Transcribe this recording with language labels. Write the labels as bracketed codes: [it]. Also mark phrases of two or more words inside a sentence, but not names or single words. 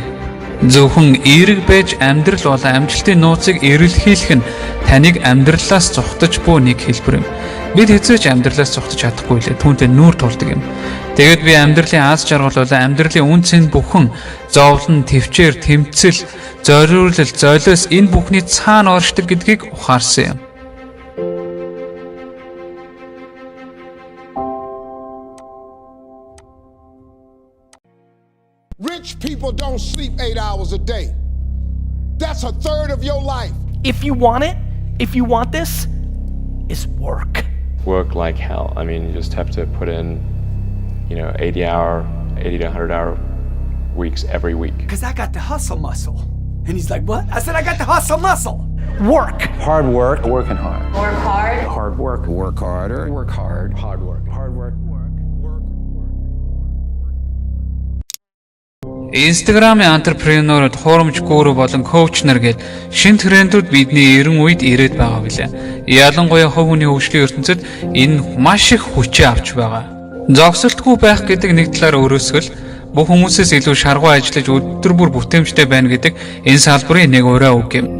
[mn] Зөвхөн эерэг байж амьдрал болон амжилтын нууцыг эрэлхийлэх нь таныг амьдралаас зугтаж буй нэг хэлбэр юм. Бид хэзээ ч амьдралаас зугтаж чадахгүй лээ. Түүнтэй нүүр тулдаг юм. Тэгээд би амьдралын аз жаргал болон амьдралын үн цэн бүхэн зовлон, төвчээр, тэмцэл, зориулал, золиос энэ бүхний цаана оршдог гэдгийг ухаарсан юм. [en] Rich people don't sleep 8 hours a day. That's a third of your life. If you want it, if you want this, it's work. Work like hell. I mean, you just have to put in, 80 to 100 hour weeks every week. Because I got the hustle muscle. And he's like, what? I said, I got the hustle muscle. Work. Hard work. Working hard. Work hard. Hard work. Work harder. Work hard. Hard work. Hard work. [mn] Instagram-ийн entrepreneur-ууд хуурамч гүрүү болон коуч нар гээд шинэ трендүүд бидний эрен үед ирээд байгаа билээ. Ялангуяа хувь хүний хөгжлийн ертөнцид энэ маш их хүчээ авч байгаа. Зогсолтгүй байх гэдэг нэг талаар өрөөсгөл бүх хүмүүсээс илүү шаргуу ажиллаж өдөр бүр бүтээмжтэй байна гэдэг энэ салбарын нэг ураа үг юм.